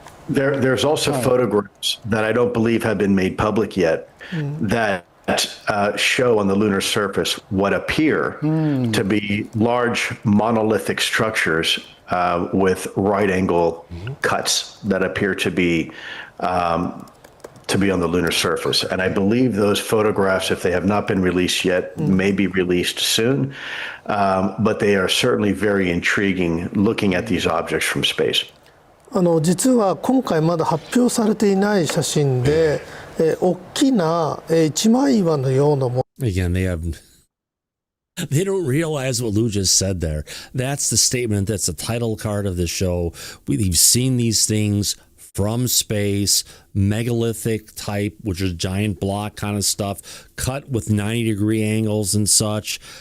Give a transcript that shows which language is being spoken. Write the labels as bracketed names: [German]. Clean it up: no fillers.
[English] There's also photographs that I don't believe have been made public yet that show on the lunar surface what appear to be large monolithic structures with right angle cuts that appear to be on the lunar surface. And I believe those photographs, if they have not been released yet, may be released soon. But they are certainly very intriguing looking at these objects from space. [Japanese] 実は今回まだ発表されていない写真で、大きな一枚岩のようなもの。 [English] Again, they don't realize what Lou just said there. That's the statement. That's the title card of the show. We've seen these things from space, megalithic type, which is giant block kind of stuff, cut with 90-degree angles and such.